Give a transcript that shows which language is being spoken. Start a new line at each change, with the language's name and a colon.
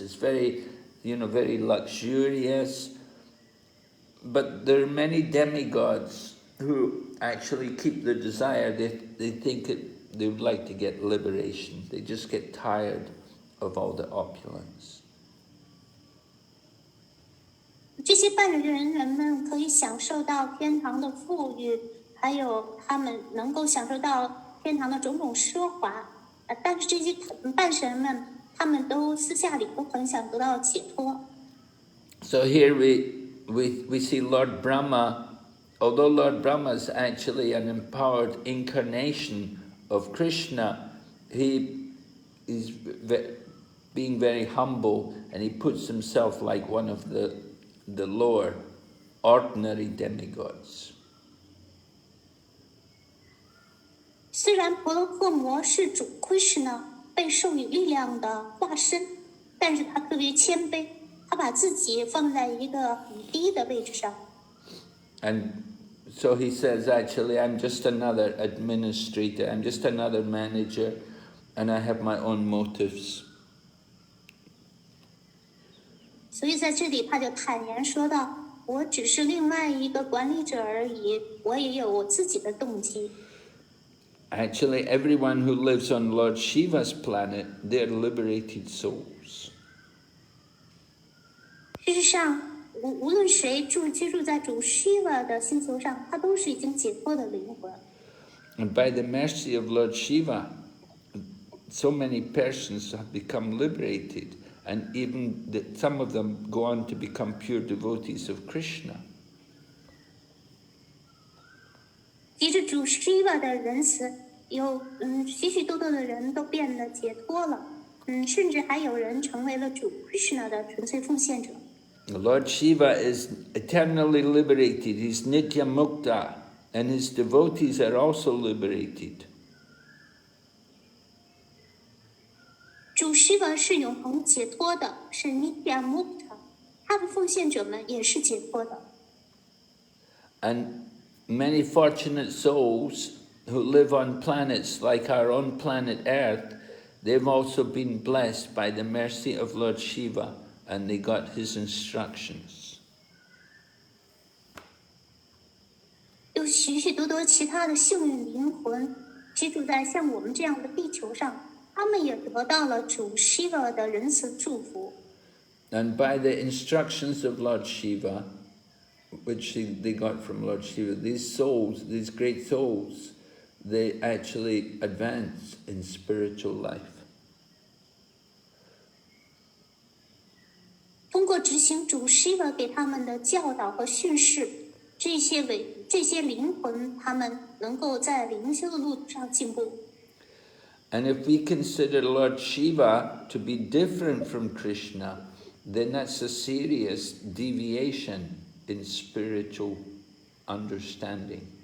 English: It's very, very luxurious. But there are many demigods who actually keep the desire. They think they would like to get liberation. They just get tired of all the opulence.
Chinese: 这些半人们可以享受到天堂的富裕，还有他们能够享受到天堂的种种奢华，但是这些半神们，他们都私下里都很想得到解脱。
English: So here we see Lord Brahma, although Lord Brahma is actually an empowered incarnation of Krishna, he is being very humble, and he puts himself like one of the lower, ordinary demigods.
Chinese: 虽然婆罗诃摩是主 Krishna 被授予力量的化身，但是他特别谦卑，他把自己放在一个很低的位置上。
English: And so he says, actually, I'm just another administrator, I'm just another manager, and I have my own motives.
Chinese: 所以在这里他就坦言说道：“我只是另外一个管理者而已，我也有我自己的动机。”
English: Actually, everyone who lives on Lord Shiva's planet, they're liberated souls.
Chinese: 事实上，无论谁居住在主 Shiva 的星球上，他都是已经解脱的灵魂。
English: And by the mercy of Lord Shiva, so many persons have become liberated, and even some of them go on to become pure devotees of Krishna.
Chinese: 藉着主 Shiva 的仁慈，有许许多多的人都变得解脱了，甚至还有人成为了主 Krishna 的纯粹奉献者。
English: Lord Shiva is eternally liberated. He's Nitya Mukta, and his devotees are also liberated.
Chinese: 主 Shiva 是永恒解脱的，是 Nitya Mukta， 他的奉献者们也是解脱的。
English: And many fortunate souls who live on planets like our own planet Earth, they've also been blessed by the mercy of Lord Shiva, and they got his instructions.
Chinese: 有许许多多其他的幸运灵魂居住在像我们这样的地球上，他们也得到了主 Shiva 的仁慈祝福。
English: And by the instructions of Lord Shiva, which they got from Lord Shiva, these souls, these great souls, they actually advance in spiritual life.
Chinese: 通过执行主 Shiva 给他们的教导和训示，这些灵魂，他们能够在灵修的路上进步。
English: And if we consider Lord Shiva to be different from Krishna, then that's a serious deviation in spiritual understanding.